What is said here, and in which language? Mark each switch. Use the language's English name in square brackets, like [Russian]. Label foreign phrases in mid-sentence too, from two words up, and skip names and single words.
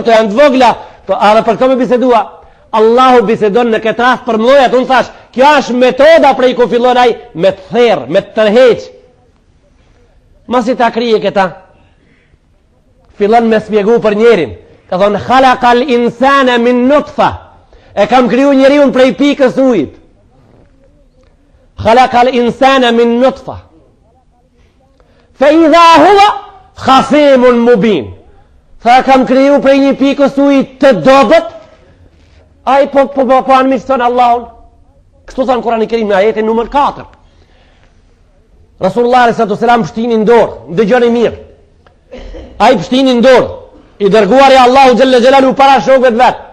[Albanian] Këto janë të vogla. A dhe për këto me bisedua. Allahu bisedon në këtë rast për mdojat. Unë thash, kjo është metoda prej ku fillon ai me të therë, me të tërheq. Masi ta krije këta, fillon me spjegu për njerin. Ka thonë, [Arabic] خلق الإنسان من نطفة. [Albanian] E kam kriju njeri unë prej pikës ujit. [Arabic] خلق الإنسان من نطفة. فإذا هو خصيم مبين. [Albanian] Tha kam kriju prej një pikës ujit të dobët. Ai po anëmiston Allahun. Kështu thënë Kurani i Kerim në ajetin numër 4. Rasulullah [Arabic] صلى الله عليه وسلم [Albanian] pështinin dorë, dëgjoni mirë. Ai pështinin dorë, i dërguari Allahu [Arabic] جل جلاله [Albanian] para shokëve vet.